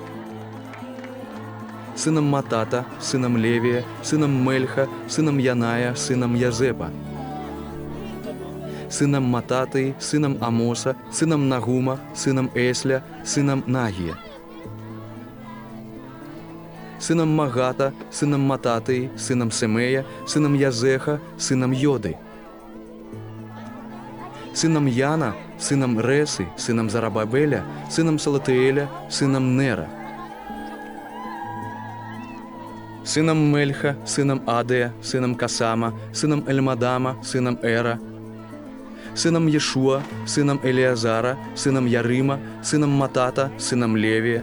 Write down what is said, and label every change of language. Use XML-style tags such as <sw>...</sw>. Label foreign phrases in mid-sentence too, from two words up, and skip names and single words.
<be>сынам Матата, сынам Левія, сынам Мельха, сынам Яная, сынам Язэпа, сынам Мататыі, сынам Амоса, сынам Нагума, сынам Эсля, сынам Нагія, сынам Магата, сынам Мататыі, сынам Семея, сынам Язеха, сынам Йоды,</be> <uk>сином Яна, сином Реси, сином Зарабабеля, сином Салатиэля, сином Нера, сином Мельха, сином Адея, сином Касама, сином Эльмадама, сином Эра, сином Ешуа, сином Элиазара, сином Ярима, сином Матата, сином Левия,</uk>